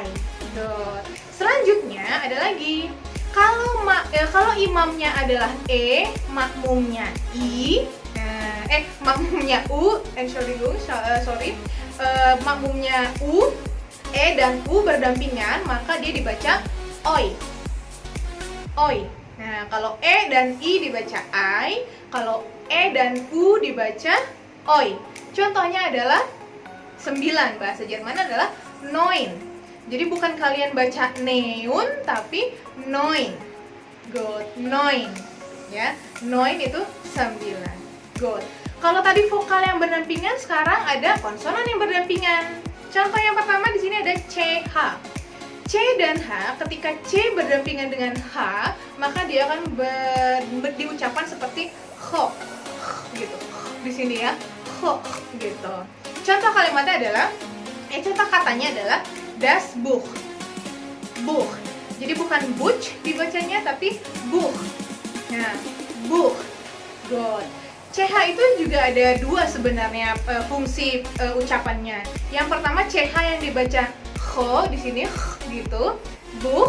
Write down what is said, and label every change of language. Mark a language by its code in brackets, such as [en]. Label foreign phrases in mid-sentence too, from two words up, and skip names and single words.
[id] Good. Selanjutnya ada lagi, kalau imamnya adalah E, makmumnya I, makmumnya U, makmumnya U, E dan U berdampingan, maka dia dibaca OI. OI. Nah, kalau E dan I dibaca I, kalau E dan U dibaca OI. Contohnya adalah 9, bahasa Jerman adalah neun. Jadi bukan kalian baca neun, tapi neun. Good, neun. Ya, neun itu 9. Good. Kalau tadi vokal yang berdampingan, sekarang ada konsonan yang berdampingan. Contoh yang pertama di sini ada CH. C dan H, ketika C berdampingan dengan H, maka dia akan diucapkan seperti ho, gitu. Di sini ya, ho, gitu. Contoh kalimatnya adalah, contoh katanya adalah [de] das Buch. [id] Buch. Jadi bukan Buch dibacanya, tapi Buch. Nah, Buch. Good. CH itu juga ada 2 sebenarnya fungsi ucapannya. Yang pertama CH yang dibaca ho di sini gitu, Buch.